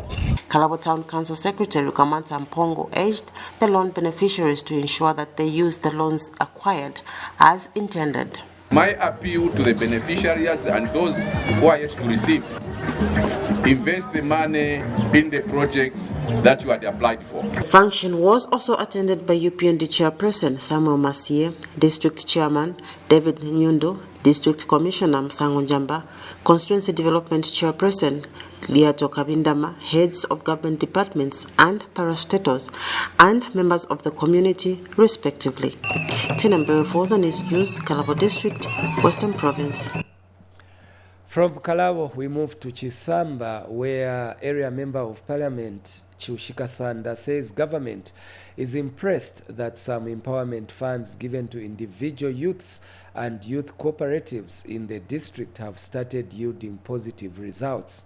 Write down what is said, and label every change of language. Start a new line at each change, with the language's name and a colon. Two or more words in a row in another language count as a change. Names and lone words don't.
English: Kalabo Town Council Secretary Kamanta Mpongo urged the loan beneficiaries to ensure that they use the loans acquired as intended. My appeal to the beneficiaries and those who are yet to receive: invest the money in the projects that you had applied for. The function was also attended by UPND Chairperson Samuel Masie, District Chairman David Nyundo, District Commissioner Msango Njamba, Constituency Development Chairperson Liato Kabindama, heads of government departments and parastatals, and members of the community, respectively. Tinambere for Zanis News, Kalabo District, Western Province. From Kalabo, we move to Chisamba, where Area Member of Parliament Chushika Sanda says government is impressed that some empowerment funds given to individual youths and youth cooperatives in the district have started yielding positive results.